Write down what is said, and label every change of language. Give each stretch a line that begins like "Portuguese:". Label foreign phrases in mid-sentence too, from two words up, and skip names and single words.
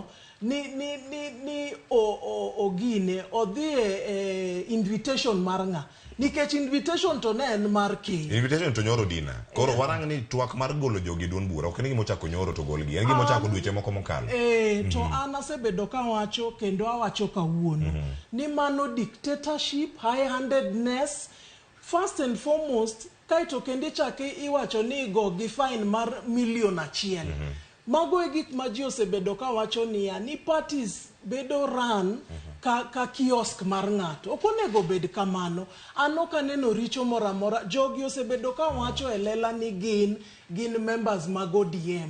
Luo (Kenya and Tanzania): Ni ogine odhi e invitation mar ng'a. Nikech invitation to ne en mar king. Invitation to nyoro Dina. Koro warang ni twak mar golo jogi duond bura. Ok ni gimo chako nyoro to golgi. En gimo chako dweche moko mokalo. To an asebedo ka wacho kendo awacho kawuono. Ni mano
English: dictatorship, high-handedness. First and foremost,
Luo (Kenya and Tanzania): kaito kende chake iwacho ni go gi fine mar $1,000,000. Mago e gik ma ji osebedo ka wacho ni parties bedo run ka kiosk mar ng'ato. Ok onego bed kamano. An ok aneno richo moro amora. Jogi osebedo ka wacho e lela ni gin members mag ODM.